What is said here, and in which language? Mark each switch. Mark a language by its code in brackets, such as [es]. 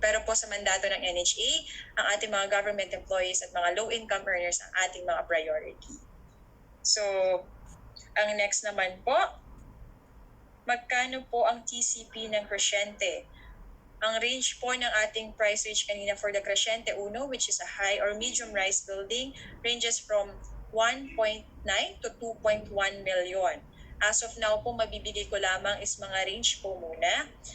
[tl] Pero po sa mandato ng NHA, ang ating mga government employees at mga low-income earners ang ating mga priority. So, ang next naman po, magkano po ang TCP ng Crescente? Ang range po ng ating [en] price range kanina for the Crescente Uno, which is a high or medium rise building, ranges from 1.9 to 2.1 million. [tl] As of now po, mabibigay ko lamang is mga range po muna.